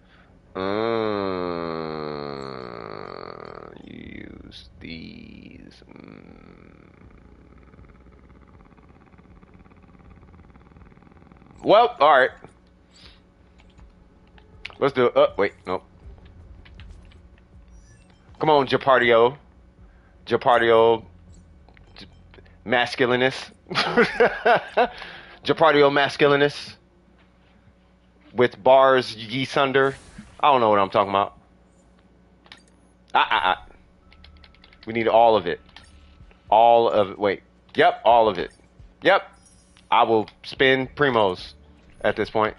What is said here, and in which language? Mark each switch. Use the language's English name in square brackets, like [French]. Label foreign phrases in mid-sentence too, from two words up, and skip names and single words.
[English] You use these. Well, all right. Let's do it. Wait, no. Come on, Japardio. Masculinist. Japardio masculinist. With bars yeast under. I don't know what I'm talking about. We need all of it. All of it. Wait. Yep, all of it. Yep. I will spin primos at this point.